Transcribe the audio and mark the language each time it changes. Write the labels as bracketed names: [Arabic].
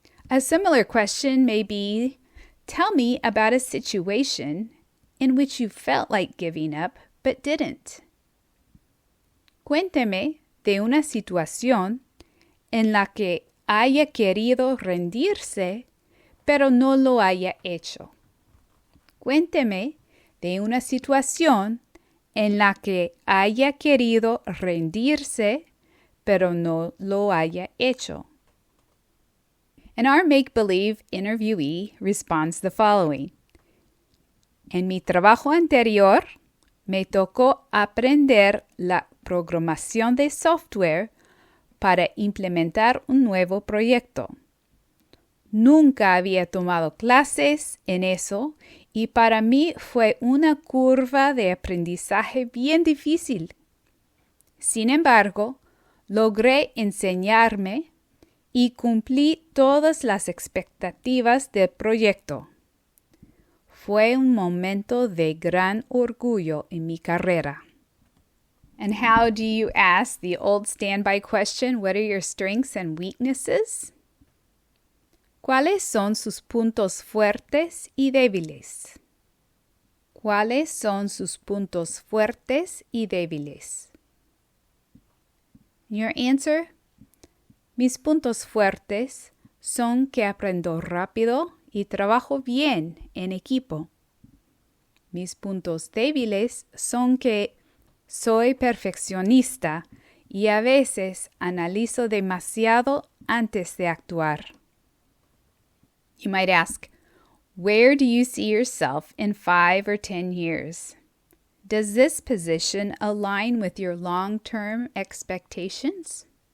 [English] A similar question may be, tell me about a situation in which you felt like giving up but didn't. [Spanish] Cuénteme de una situación en la que haya querido rendirse, pero no lo haya hecho. Cuénteme de una situación en la que haya querido rendirse, pero no lo haya hecho. [English] And our make-believe interviewee responds the following. [Spanish] En mi trabajo anterior, me tocó aprender la programación de software para implementar un nuevo proyecto. Nunca había tomado clases en eso y para mí fue una curva de aprendizaje bien difícil. Sin embargo, logré enseñarme y cumplí todas las expectativas del proyecto. Fue un momento de gran orgullo en mi carrera. [English] And how do you ask the old standby question, what are your strengths and weaknesses? [Spanish] ¿Cuáles son sus puntos fuertes y débiles? ¿Cuáles son sus puntos fuertes y débiles? [English] Your answer? [Spanish] Mis puntos fuertes son que aprendo rápido y trabajo bien en equipo. Mis puntos débiles son que soy perfeccionista y a veces analizo demasiado antes de actuar. [English] You might ask, where do you see yourself in 5 or 10 years? Does this position align with your long-term expectations?